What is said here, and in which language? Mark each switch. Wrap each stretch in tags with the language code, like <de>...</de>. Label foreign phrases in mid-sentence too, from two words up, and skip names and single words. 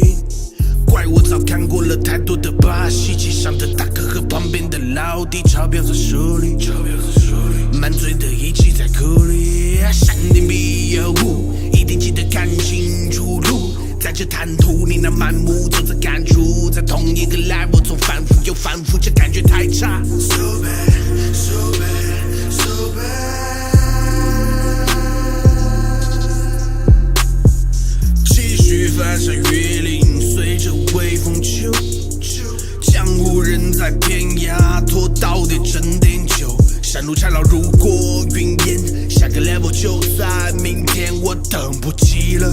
<zh>怪我早看过了太多的把戏，机上的大哥和旁边的老弟，钞票在手里，满嘴的义气在口里。山顶必有雾，一定记得看清楚路。在这滩土里那满目都在感触，在同一个 level 中反复又反复，这感觉太差。</zh> <en>So bad, so bad, so bad。</en> <zh>继续翻山越岭，随着微风秋。江湖人在偏涯，拖到底整点酒。山路缠绕如过云烟，下个 level 就在明天，我等不及了。</zh>